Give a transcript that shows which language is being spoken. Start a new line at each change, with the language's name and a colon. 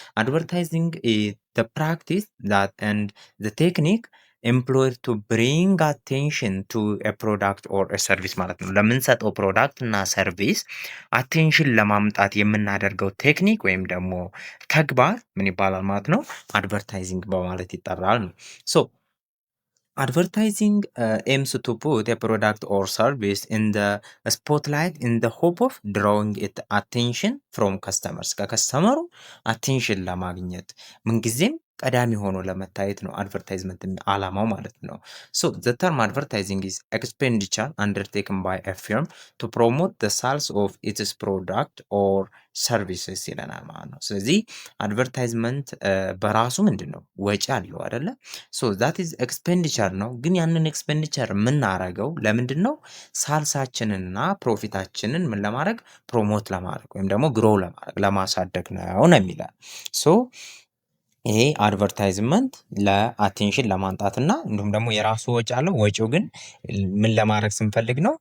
English: አድቨርታይዚንግ ፕራክቲስ ኤንድ ቴክኒክ ኤምፕሎይድ ቱ ብሪንግ አቴንሽን ቱ ፕሮዳክት ኦር ሰርቪስ
Amharic: ማለት ነው። ለምንሰጠው ፕሮዳክት እና ሰርቪስ አቴንሽን ለማምጣት የምናደርገው ቴክኒክ ወይም ደግሞ ተግባር ምን ይባላል ማለት ነው? አድቨርታይዚንግ በማለት ይጠራል ነው።
English: Advertising aims to put a product or service in the spotlight in the hope of drawing it attention from customers
Amharic: ከከስተመሩ አቴንሽን ለማግኘት ምንጊዜም ቀዳሚ ሆኖ ለመታየት ነው አድቨርታይዝመንት ዓላማው ማለት ነው።
English: the term advertising is expenditure undertaken by a firm to promote the sales of its product or services
Amharic: ይለናል ማለት ነው። ስለዚህ አድቨርታይዝመንት በራሱ ምንድን ነው? ወጪ አለው አይደለ?
English: that is expenditure
Amharic: ነው። ግን ያንን ኤክስፔንዲቸር የምናረገው ለምንድን ነው? ሳልሳችንንና ፕሮፊታችንን ምን ለማድረግ? ፕሮሞት ለማድረግ ወይም ደግሞ ግሮው ለማድረግ ለማሳደግ ነው የሚላል። ይሄ አድቨርታይዝመንት ለአቴንሽን ለማምጣት እና እንዲሁም ደግሞ የራሱ ወጪ አለው። ወጪው ግን ምን ለማድረግ ስንፈልግ ነው?